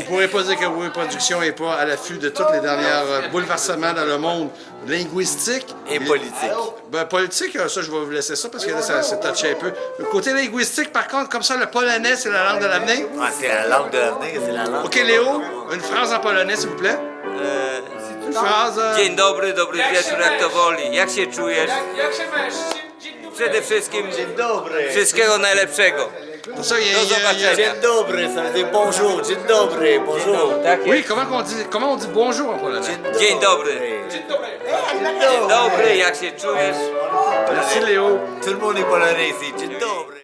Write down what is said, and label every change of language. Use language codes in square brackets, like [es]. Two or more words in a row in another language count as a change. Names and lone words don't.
[fr] vous pourrez pas dire que Oui Production n'est pas à l'affût de tous les derniers bouleversements dans le monde linguistique. Et politique. Ben, politique, ça, je vais vous laisser ça parce que là, ça s'est touché un peu. Le côté linguistique, par contre, comme ça, le polonais, c'est la langue de l'avenir. Ah, c'est la langue de l'avenir, c'est la langue. OK, Léo, une phrase en polonais, s'il vous plaît. Une phrase... [pl] Dzień dobry, dobry wieczór, jak to woli. Jak się czujesz? Przede wszystkim Dzień dobry. wszystkiego najlepszego. [fr] Ça, il y a- [pl] Do [fr] il y a- [pl] zobaczenia. Dzień dobry, [fr] ça veut dire bonjour. [pl] Dzień dobry, [fr] bonjour. [pl] Tak [fr] Oui, [pl] jest. [fr] comment on dit bonjour en polonais? [pl] Dzień dobry. Dzień dobry, jak się czujesz? [fr] Merci, Léo. Tout le monde est polonais ici. [pl] Dzień dobry.